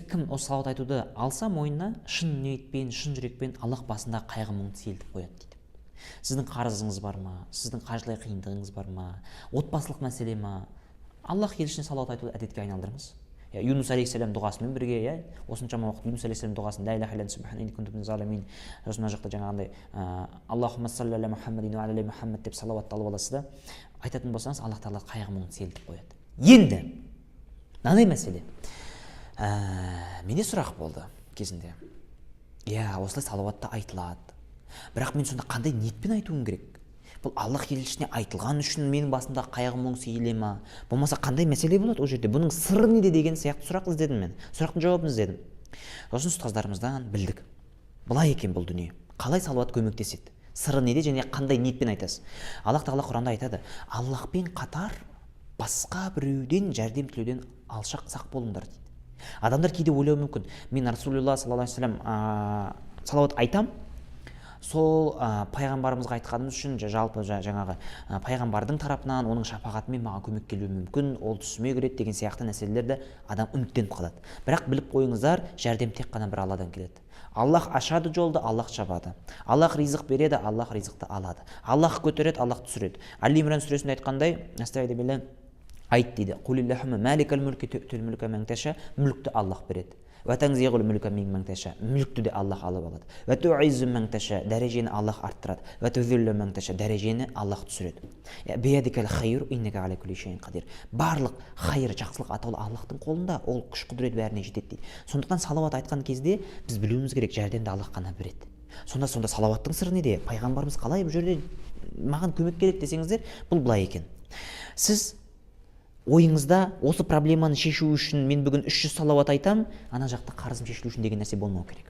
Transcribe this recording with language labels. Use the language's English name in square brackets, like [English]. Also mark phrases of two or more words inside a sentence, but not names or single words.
[Kazakh] Кім осы салауат айтуды алса мойнына, шын ниетпен, шын жүрекпен Аллах басындағы қайғы мұңды сейілтіп қояды дейді. Сіздің қарызыңыз бар ма? Сіздің қаржылай қиындығыңыз бар ма? Отбасылық мәселе ма? Аллах елшісіне салауат айтуды әдетке айналдырыңыз. Юнус алейхиссалам дұғасымен бірге, осыншама уақыт Юнус алейхиссалам дұғасын [Arabic] لا إله إلا سبحانك إني كنت من الظالمين. [Kazakh] Осына жақта жаңағындай [Arabic] اللهم صل على محمد وعلى محمد [Kazakh] деп салауатты алып аласыз да, айтатын болсаңыз, Аллах тағала қайғы мұңын сейілтіп қояды. Енді мынандай мәселе. Менде сұрақ болды кезінде. Осылай салауатты айтылады. Бірақ мен сонда қандай ниетпен айтуым керек? Бұл Аллах елшісіне айтылған үшін менің басымда қайғы мұң сейіле ма? Болмаса қандай мәселе болады ол жерде? Бұның сыры неде деген сияқты сұрақ іздедім мен. Сұрақтың жауабын іздедім. Сосын ұстаздарымыздан білдік. Былай екен бұл дүние. Қалай салауат көмектеседі? Сыры неде және қандай ниетпен айтасыз? Аллах тағала Құранда айтады: Аллахпен қатар басқа біреуден жәрдем тілеуден алшақ сақ болыңдар дейді. Адамдар кейде ойлауы мүмкін, мен Расулулла [Arabic] صلى الله عليه وسلم [Kazakh] салауат айтам, сол пайғамбарымызға айтқанымыз үшін жалпы жаңағы пайғамбардың тарапынан оның шапағатымен маған көмек келуі мүмкін, ол түсіме кіреді деген сияқты нәрселерді адам үміттеніп қалады. Бірақ біліп қойыңыздар, жәрдем тек қана бір Алладан келеді. Аллах ашады жолды, Аллах жабады. Аллах ризық береді, Аллах ризықты алады. Аллах көтереді, Аллах түсіреді. Али Имран сүресінде айтқандай, айт дейді: [Arabic] قل اللهم مالك الملك تؤتي الملك من تشاء, [Kazakh] мүлікті Аллах береді. [Arabic] وتنزع الملك ممن تشاء, [Kazakh] мүлікті де Аллах алып алады. [Arabic] وتعز من تشاء, [Kazakh] дәрежені Аллах арттырады. [Arabic] وتذل من تشاء, [Kazakh] дәрежені Аллах түсіреді. [Arabic] بيدك الخير إنك على كل شيء قدير. [Kazakh] Барлық хайыр, жақсылық атаулы Аллахтың қолында, ол күш құдірет бәріне жетеді дейді. Сондықтан салауат айтқан кезде біз білуіміз керек, жәрдемді Аллах қана береді. Сонда салауаттың сыры неде? Пайғамбарымыз қалай бұл жерде маған көмек керек десеңіздер, бұл былай екен. Сіз ойыңызда осы проблеманы шешу үшін мен бүгін 300 салауат айтам, ана жақта қарызым шешілу үшін деген нәрсе болмау керек.